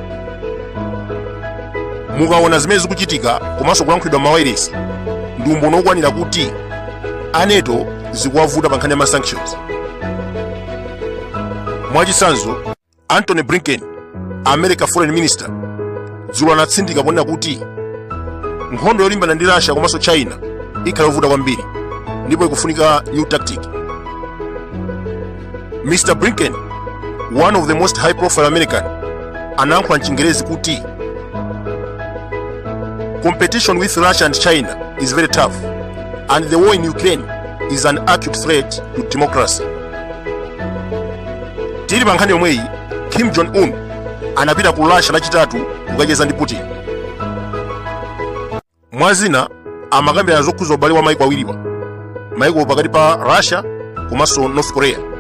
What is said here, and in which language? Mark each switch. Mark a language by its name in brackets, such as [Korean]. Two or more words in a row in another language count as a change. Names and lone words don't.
[Nyanja] Mukaona zimene zikuchitika komanso kulankhulidwa mawayilesi ndi umboni okwanira kuti a NATO zikuwavuta pa nkhani ya ma sanctions. Mwachitsanzo Antony Blinken, America Foreign Minister, dzulo anatsindika ponena kuti nkhondo yolimbana ndi Russia komanso China ikhala yovuta kwambiri ndipo ikufunika [English] new tactic. Mr. Blinken, one of the most high profile American, [Nyanja] anayankhula m'Chingerezi kuti [English] competition with Russia and China is very tough and the war in Ukraine is an acute threat to democracy. [Nyanja] Tili pa nkhani yomweyi, Kim Jong-un anapita ku Russia lachitatu kukacheza ndi Putin. Mwazina amakambirana zokhuza ubale wa maiko awiriwa, maiko pakati pa Russia komanso North Korea.